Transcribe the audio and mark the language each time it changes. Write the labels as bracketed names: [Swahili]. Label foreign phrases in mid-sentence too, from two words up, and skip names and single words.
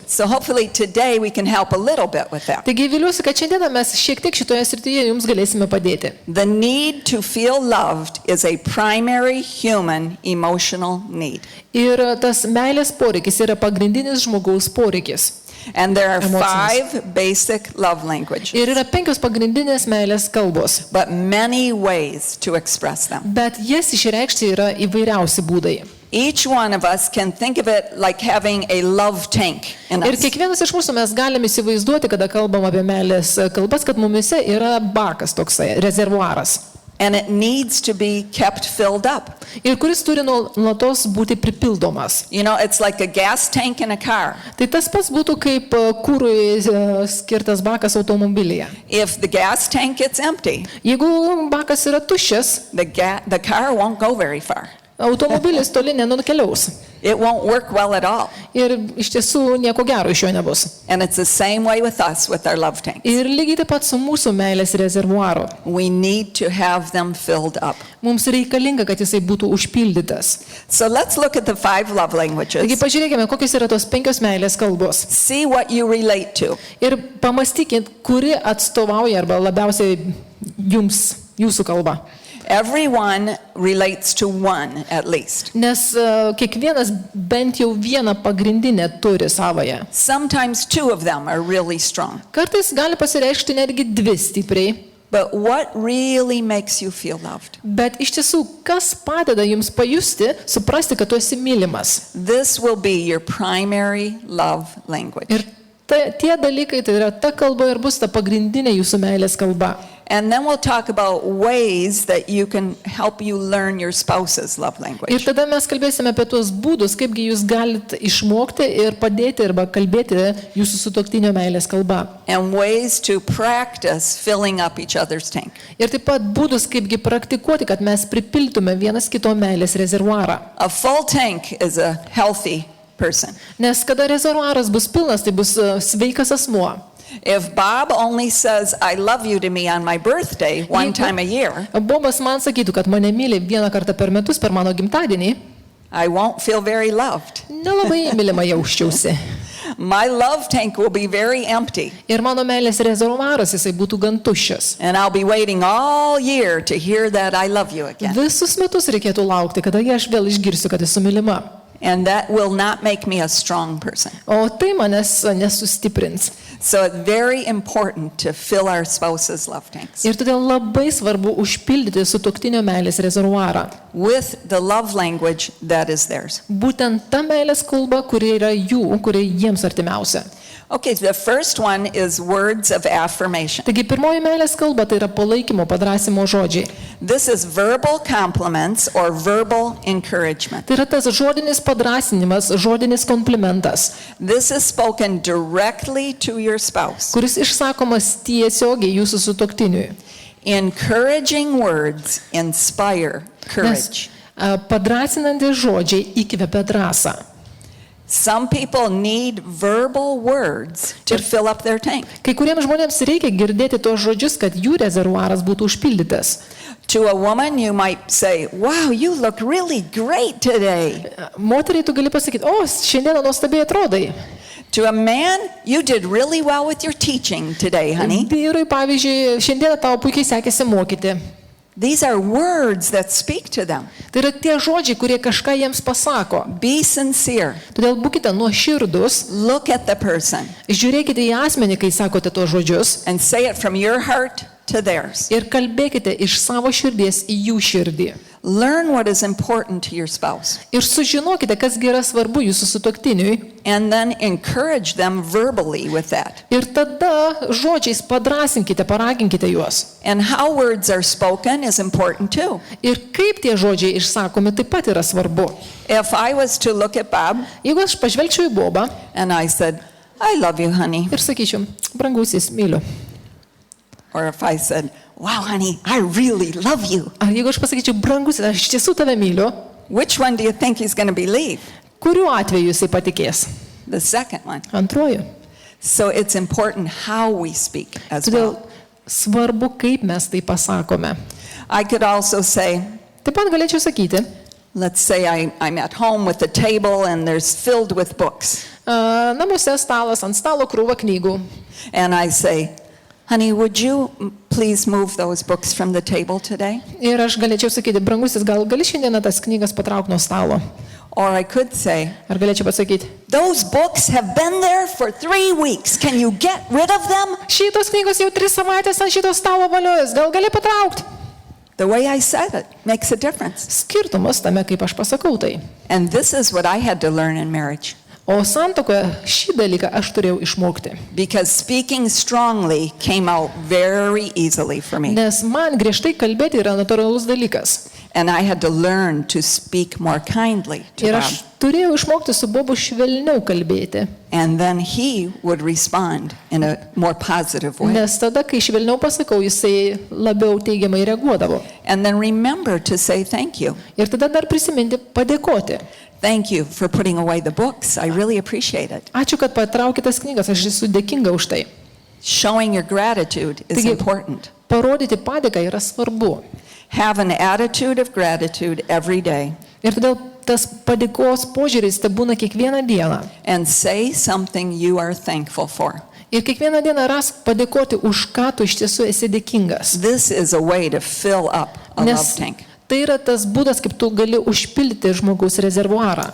[English] So hopefully today we can help a little bit with that. [Lithuanian] Taigi viliuosi, kad šiandieną mes šiek tiek šitoje srityje jums galėsime padėti. [English] The need to feel loved is a primary human emotional need. [Lithuanian] Ir tas meilės poreikis yra pagrindinis žmogaus poreikis. [English] And there are [Lithuanian] Emocinis. [English] 5 basic love languages, [Lithuanian] Ir yra 5 pagrindinės meilės kalbos. [English] but many ways to express them. [Lithuanian] Bet jas išreikšti yra įvairiausi būdai. [English] Each one of us can think of it like having a love tank in [Lithuanian] Ir [English] us. [Lithuanian] kiekvienas iš mūsų mes galime įsivaizduoti, kada kalbam apie meilės kalbas, kad mumise yra bakas toksai, rezervuaras. [English] And it needs to be kept filled up. [Lithuanian] Ir kuris turi nuolatos būti pripildomas. [English] You know, it's like a gas tank in a car. [Lithuanian] Tai tas pats būtų kaip kūrui skirtas bakas automobilyje. [English] If the gas tank gets empty, [Lithuanian] Jeigu bakas yra tuščias, [English] the car won't go very far. [Lithuanian] automobilis toli nenukeliaus. [English] It won't work well at all. [Lithuanian] Ir iš tiesų nieko gero iš jo nebus. [English] And it's the same way with us, with our love tanks. [Lithuanian] Ir lygiai taip pat su mūsų meilės rezervuaru. [English] We need to have them filled up. [Lithuanian] Mums reikalinga, kad jisai būtų užpildytas. [English] So let's look at the 5 love [Lithuanian] Taigi [English] languages. [Lithuanian] pažiūrėkime, kokios yra tos 5 meilės kalbos. [English] See what you relate to. [Lithuanian] Ir pamastykit, kuri atstovauja arba labiausiai jums, jūsų kalba. [English] Everyone relates to one at least. [Lithuanian] Nes kiekvienas bent jau vieną pagrindinę turi savoje. [English] Sometimes 2 of them are really strong. [Lithuanian] Kartais gali pasireikšti netgi 2 stipriai. [English] But what really makes you feel loved? [Lithuanian] Bet iš tiesų, kas padeda jums pajusti, suprasti, kad tu esi mylimas? [English] This will be your primary love language. [Lithuanian] Ir tie dalykai, tai yra ta kalba ir bus ta pagrindinė jūsų meilės kalba. [English] And then we'll talk about ways that you can help you learn your spouse's love [Lithuanian] Ir [English] language. [Lithuanian] tada mes kalbėsime apie tuos būdus, kaipgi jūs galite išmokti ir padėti arba kalbėti jūsų sutuoktinio meilės kalba. [English] And ways to practice filling up each other's tank. [Lithuanian] Ir taip pat būdus, kaipgi praktikuoti, kad mes pripiltume vienas kito meilės rezervuarą. [English] A full tank is a healthy person. [Lithuanian] Nes kada rezervuaras bus pilnas, tai bus sveikas asmuo. [English] If Bob only says, I love you to me on my birthday one time a year, [Lithuanian] Bobas man sakytų, kad mane myli vieną kartą per metus per mano gimtadienį, [English] I won't feel very loved. [Lithuanian] nelabai mylima jausčiausi. [English] My love tank will be very empty. [Lithuanian] Ir mano meilės rezervuaras jisai būtų gan tuščias. [English] And I'll be waiting all year to hear that I love you again. [Lithuanian] Visus metus reikėtų laukti, kada aš vėl išgirsiu, kad esu mylima. [English] And that will not make me a strong person. [Lithuanian] O tai manęs nesustiprins. [English] So it's very important to fill our spouse's love tanks [Lithuanian] Ir todėl labai svarbu užpildyti sutuoktinio meilės rezervuarą. [English] with the love language that is theirs. [Lithuanian] Būtent ta meilės kalba, kuri yra jų, kuri jiems artimiausia. [English] Okay, the first one is words of affirmation. [Lithuanian] Taigi pirmoji meilės kalba tai yra palaikymo, padrąsimo žodžiai. [English] This is verbal compliments or verbal encouragement. [Lithuanian] Tai yra tas žodinis padrąsinimas, žodinis komplimentas, [English] This is spoken directly to your spouse. [Lithuanian] kuris išsakomas tiesiogiai jūsų sutuoktiniui. [English] Encouraging words inspire [Lithuanian] Nes [English] courage. [Lithuanian] padrąsinantys žodžiai įkvepia drąsą. [English] Some people need verbal words to fill up their tank. [Lithuanian] Kai kuriems žmonėms reikia girdėti tos žodžius, kad jų rezervuaras būtų užpildytas. [English] To a woman, you might say, wow, you look really great today. [Lithuanian] Moteriai tu gali pasakyti, o, šiandieną nuostabiai atrodai. [English] To a man, you did really well with your teaching today, honey. [Lithuanian] Vyrui, pavyzdžiui, šiandieną tau puikiai sekėsi mokyti. [English] These are words that speak to them. [Lithuanian] Tai yra tie žodžiai, kurie kažką jiems pasako. [English] Be sincere. [Lithuanian] Todėl būkite nuoširdus, [English] Look at the person [Lithuanian] žiūrėkite į asmenį, kai sakote tos žodžius [English] and say it from your heart to theirs. [Lithuanian] ir kalbėkite iš savo širdies į jų širdį. [English] Learn what is important to your spouse [Lithuanian] Ir sužinokite, kas yra svarbu jūsų sutuoktiniui. [English] and then encourage them verbally with that. [Lithuanian] Ir tada žodžiais padrasinkite, paraginkite juos. [English] And how words are spoken is important too. [Lithuanian] Ir kaip tie žodžiai išsakomi taip pat yra svarbu. [English] If I was to look at Bob [Lithuanian] Jeigu aš pažvelgčiau į Bobą [English] and I said, I love you, honey. [Lithuanian] ir sakyčiau, brangusis, myliu. [English] Or if I said, wow, honey, I really love you. [Lithuanian] Ar jeigu aš pasakyčiau, brangusis, aš iš tiesų tave myliu, [English] Which one do you think he's going to believe? [Lithuanian] kuriuo atveju jisai patikės? [English] The second one. [Lithuanian] Antruoju. [English] So it's important how we speak as [Lithuanian] Todėl [English] well. [Lithuanian] svarbu, kaip mes tai pasakome. [English] I could also say, [Lithuanian] Taip pat galėčiau sakyti, [English] let's say I'm at home with the table and there's filled with books. [Lithuanian] namuose stalas, ant stalo krūva knygų. [English] And I say, honey, would you please move those books from the table today? [Lithuanian] Ir aš galėčiau sakyti, brangusis, gal gali šiandieną tas knygas patraukti nuo stalo? [English] Or I could say, [Lithuanian] Ar galėčiau pasakyti, [English] those books have been there for 3 weeks. Can you get rid of them? [Lithuanian] šitos knygos jau 3 savaitės ant šito stalo valiojas, gal gali patraukti? [English] The way I said it makes a difference. [Lithuanian] Skirtumas tame, kaip aš pasakau tai. [English] And this is what I had to learn in marriage. [Lithuanian] O santuokoje šį dalyką aš turėjau išmokti. [English] Because speaking strongly came out very easily for me. [Lithuanian] Nes man griežtai kalbėti yra natūralus dalykas. [English] And I had to learn to speak more kindly to [Lithuanian] Ir [English] Bob. [Lithuanian] aš turėjau išmokti su Bobu švelniau kalbėti. [English] And then he would respond in a more positive way. [Lithuanian] Nes tada, kai švelniau pasakau, jisai labiau teigiamai reaguodavo. [English] And then remember to say thank you. [Lithuanian] Ir tada dar prisiminti padėkoti. [English] Thank you for putting away the books. I really appreciate it. [Lithuanian] Ačiū, kad patraukite tas knygas, aš esu dėkinga už tai. [English] Showing your gratitude is [Lithuanian] Taigi- [English] important. [Lithuanian] Parodyti padėką yra svarbu. [English] Have an attitude of gratitude every day [Lithuanian] Ir todėl tas padėkos požiūris te būna kiekvieną dieną. [English] and say something you are thankful for. [Lithuanian] Ir kiekvieną dieną rask padėkoti, už ką tu iš tiesų esi dėkingas. [English] This is a way to fill up a love [Lithuanian] Nes [English] tank. [Lithuanian] tai yra tas būdas, kaip tu gali užpildyti žmogaus rezervuarą.